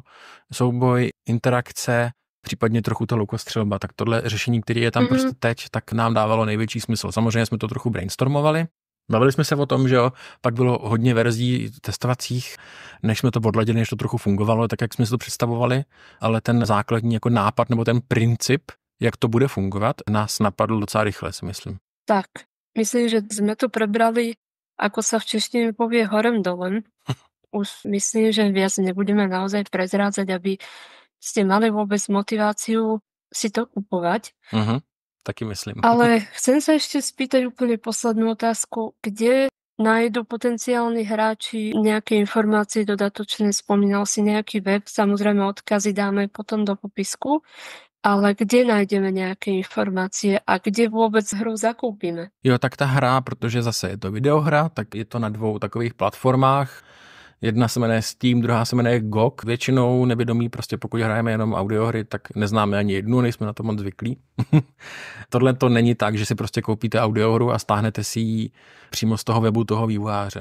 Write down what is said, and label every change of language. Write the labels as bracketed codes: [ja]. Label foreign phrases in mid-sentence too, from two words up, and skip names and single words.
[cs] Souboj, interakce, případně trochu ta lukostřelba, tak tohle řešení, které je tam prostě teď, tak nám dávalo největší smysl. Samozřejmě jsme to trochu brainstormovali. Bavili jsme se o tom, že jo, pak bylo hodně verzí testovacích, než jsme to odladili, než to trochu fungovalo, tak jak jsme si to představovali, ale ten základní jako nápad nebo ten princip, jak to bude fungovat, nás napadl docela rychle, si myslím. [sk] Tak, myslím, že sme to prebrali, ako sa v češtine povie, [cs] horem dolem. [sk] Už myslím, že viac nebudeme naozaj prezrádzať, aby ste mali vôbec motiváciu si to kupovať. [cs] Taky myslím. [sk] Ale chcem sa ešte spýtať úplne poslednú otázku. Kde nájdu potenciálni hráči nejaké informácie dodatočné? Spomínal si nejaký web, samozrejme odkazy dáme potom do popisku, ale kde nájdeme nejaké informácie a kde vôbec hru zakúpime? [cs] Jo, tak ta hra, protože zase je to videohra, tak je to na 2 takových platformách. Jedna se jmenuje Steam, druhá se jmenuje GOG. Většinou nevědomí, prostě pokud hrajeme jenom audiohry, tak neznáme ani jednu, nejsme na to moc zvyklí. Tohle to není tak, že si prostě koupíte audiohru a stáhnete si ji přímo z toho webu toho vývojáře.